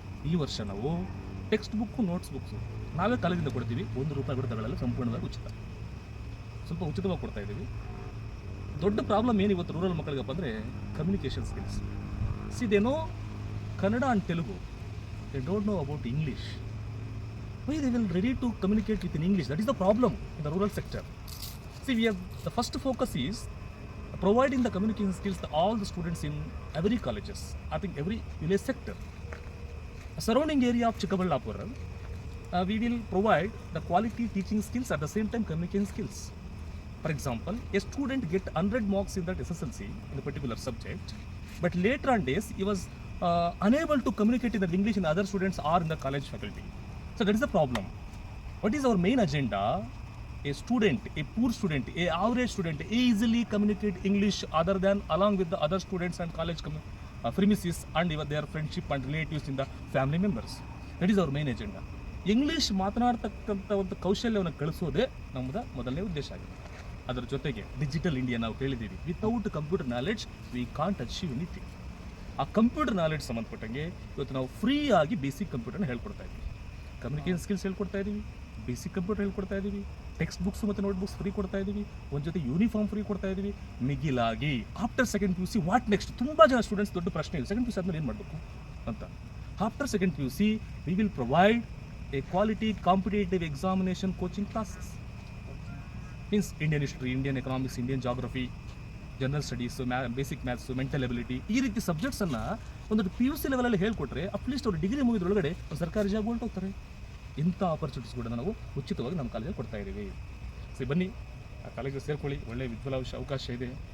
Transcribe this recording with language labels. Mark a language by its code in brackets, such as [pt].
[kn] ಈ ವರ್ಷ ನಾವು ಟೆಕ್ಸ್ಟ್ ಬುಕ್ಕು, ನೋಟ್ಸ್ ಬುಕ್ಸು ನಾವೇ ಕಾಲೇಜಿಂದ ಕೊಡ್ತೀವಿ. ₹1 ಕೂಡ ತಗೊಳ್ಳಲ್ಲ, ಸಂಪೂರ್ಣವಾಗಿ ಉಚಿತ, ಸ್ವಲ್ಪ ಉಚಿತವಾಗಿ ಕೊಡ್ತಾ ಇದ್ದೀವಿ. ದೊಡ್ಡ ಪ್ರಾಬ್ಲಮ್ ಏನು ಇವತ್ತು ರೂರಲ್ ಮಕ್ಕಳಿಗಪ್ಪ ಅಂದರೆ communication skills. [en] They know Kannada and Telugu, they don't know about English. Why they will ready to communicate with in English? That is the problem in the rural sector. See, the first focus is providing the communication skills to all the students in every colleges, I think every village sector. The surrounding area of Chikkaballapura, we will provide the quality teaching skills at the same time communication skills. For example, a student get 100 marks in that SSLC in a particular subject, but later on days he was unable to communicate in the English in other students or in the college faculty. So that is the problem. What is our main agenda? A student, a poor student, a average student easily communicate English other than along with the other students and college premises and even their friendship and relatives in the family members. That is our main agenda. [kn] English ಮಾತನಾಡ್ತಕ್ಕಂಥ ಒಂದು ಕೌಶಲ್ಯವನ್ನು ಕಳಿಸೋದೇ ನಮ್ಮದು ಮೊದಲನೇ ಉದ್ದೇಶ ಆಗಿದೆ. ಅದರ ಜೊತೆಗೆ digital India ನಾವು ಕೇಳಿದ್ದೀವಿ. [en] Without computer knowledge we can't achieve anything. [kn] ಆ ಕಂಪ್ಯೂಟರ್ ನಾಲೆಡ್ಜ್ ಸಂಬಂಧಪಟ್ಟಂಗೆ ಇವತ್ತು ನಾವು ಫ್ರೀ ಆಗಿ ಬೇಸಿಕ್ ಕಂಪ್ಯೂಟರ್ನ ಹೇಳ್ಕೊಡ್ತಾ ಇದ್ದೀವಿ. ಕಮ್ಯುನಿಕೇಷನ್ ಸ್ಕಿಲ್ಸ್ ಹೇಳ್ಕೊಡ್ತಾ ಇದ್ದೀವಿ, ಬೇಸಿಕ್ ಕಂಪ್ಯೂಟರ್ ಹೇಳ್ಕೊಡ್ತಾ ಇದ್ದೀವಿ, ಟೆಕ್ಸ್ಟ್ ಬುಕ್ಸ್ ಮತ್ತು ನೋಟ್ ಬುಕ್ಸ್ ಫ್ರೀ ಕೊಡ್ತಾ ಇದ್ದೀವಿ, ಒಂದು ಜೊತೆ ಯೂನಿಫಾರ್ಮ್ ಫ್ರೀ ಕೊಡ್ತಾ ಇದ್ದೀವಿ. ಮಿಗಿಲಾಗಿ [en] After second PUC what next? [kn] ತುಂಬ ಜನ ಸ್ಟೂಡೆಂಟ್ಸ್ ದೊಡ್ಡ ಪ್ರಶ್ನೆ ಇದೆ, ಸೆಕೆಂಡ್ PUC ಆದಮೇಲೆ ಏನು ಮಾಡಬೇಕು ಅಂತ. [en] After second PUC we will provide a quality competitive examination coaching classes. [kn] Means Indian history, Indian economics, Indian geography, general studies, basic maths, mental ability, ಈ ರೀತಿ ಸಬ್ಜೆಕ್ಟ್ಸನ್ನು ಒಂದು PUC ಲೆವೆಲಲ್ಲಿ ಹೇಳ್ಕೊಟ್ರೆ ಅಟ್ಲೀಸ್ಟ್ ಅವರು ಡಿಗ್ರಿ ಮುಗಿದ್ರೊಳಗಡೆ ಒಂದು ಸರ್ಕಾರಿ ಜಾಬ್ ಹೊರಟೋಗ್ತಾರೆ. ಇಂಥ ಆಪರ್ಚುನಿಟೀಸ್ ಕೂಡ ನಾವು ಉಚಿತವಾಗಿ ನಮ್ಮ ಕಾಲೇಜಲ್ಲಿ ಕೊಡ್ತಾ ಇದ್ದೀವಿ. ಬನ್ನಿ, ಆ ಕಾಲೇಜಿಗೆ ಸೇರ್ಕೊಳ್ಳಿ, ಒಳ್ಳೆಯ ವಿದ್ವಲ ಅವಕಾಶ ಇದೆ.